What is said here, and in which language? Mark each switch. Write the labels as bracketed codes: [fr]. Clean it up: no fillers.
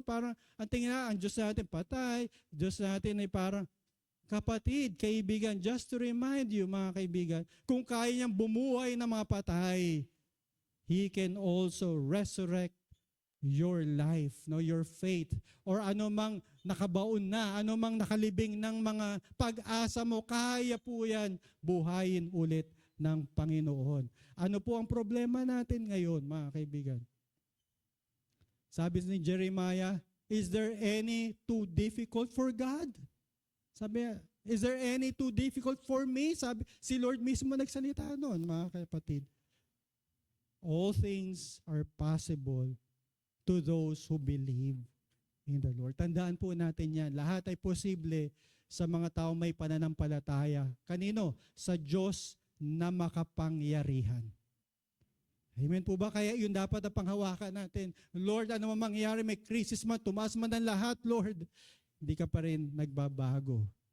[tl] Parang ang tingin na, ang Diyos natin patay, Diyos natin ay parang kapatid, kaibigan, [en] just to remind you [tl] mga kaibigan, kung kaya niyang bumuhay ng mga patay, [en] He can also resurrect your life, no, your faith, [tl] or ano mang nakabaon na, ano mang nakalibing ng mga pag-asa mo, kaya po yan buhayin ulit ng Panginoon. Ano po ang problema natin ngayon, mga kaibigan? Sabi ni [en] Jeremiah, is there any too difficult for God? [tl] Sabi, [en] is there any too difficult for me? [tl] Sabi, si Lord mismo nagsalita noon, mga kapatid. [en] All things are possible to those who believe in the Lord. [tl] Tandaan po natin yan. Lahat ay posible sa mga tao may pananampalataya. Kanino? Sa Diyos na makapangyarihan. Amen po ba? Kaya yun dapat ang panghawakan natin. Lord, ano man mangyari, may crisis man, tumaas man ang lahat, Lord, hindi ka pa rin nagbabago.